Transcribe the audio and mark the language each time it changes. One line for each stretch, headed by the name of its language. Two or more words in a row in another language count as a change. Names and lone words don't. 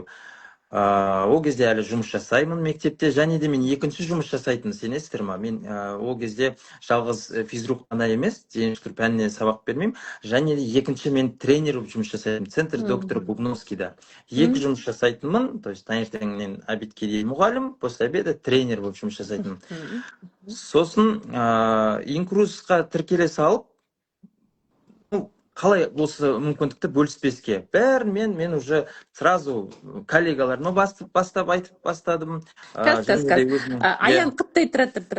Kazakh: Ол кезде әлі жұмыс жасаймын мектепте, және де мен екінші жұмыс жасайтын, сенесіздер ма? Мен ол кезде жалғыз физрук қана емес, дене шынықтыру пәніне сабақ бермеймін, және де екінші мен тренер болып жұмыс жасайтын, центр доктор Бубновскийда. 2 жұмыс жасайтынмын,
Russian: то есть
Kazakh: таңертеңнен обедке дейін мұғалім,
Russian: после обеда
Kazakh: тренер болып жұмыс жасайтынмын. Сосын инкрузға тіркеле салып, қалай осы мүмкіндікті бөліспеске. Бәрін мен
Russian: уже сразу
Kazakh: коллегаларыма бастап айтып бастадым. Каз. Аян қыттай тұратыр.